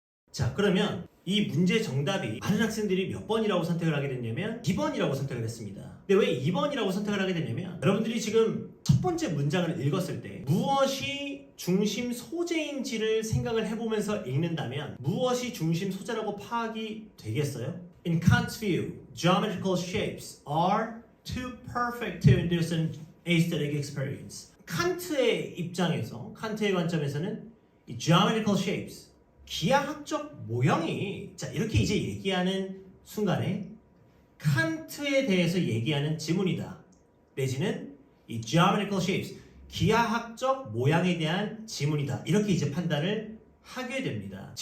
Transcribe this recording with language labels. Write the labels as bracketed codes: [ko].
[ko] 자, 그러면 이 문제 정답이 많은 학생들이 몇 번이라고 선택을 하게 됐냐면 2번이라고 선택을 했습니다. 근데 왜 2번이라고 선택을 하게 됐냐면, 여러분들이 지금 첫 번째 문장을 읽었을 때 무엇이 중심 소재인지를 생각을 해보면서 읽는다면 무엇이 중심 소재라고 파악이 되겠어요? [en] In Kant's view, geometrical shapes are too perfect to induce an aesthetic experience. [ko] 칸트의 입장에서, 칸트의 관점에서는 이 [en] geometrical shapes, [ko] 기하학적 모형이, 자, 이렇게 이제 얘기하는 순간에 칸트에 대해서 얘기하는 지문이다, 내지는 이 geometrical shapes, 기하학적 모양에 대한 지문이다, 이렇게 이제 판단을 하게 됩니다.